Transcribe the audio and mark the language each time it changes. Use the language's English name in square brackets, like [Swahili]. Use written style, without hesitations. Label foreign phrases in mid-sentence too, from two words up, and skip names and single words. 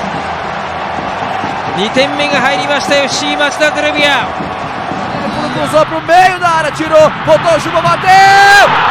[Japanese] 。2 点目が入りました FC 町田ゼルビア。 [Portuguese] Cruzou pro meio da área, tirou, botou o Juba, bateu!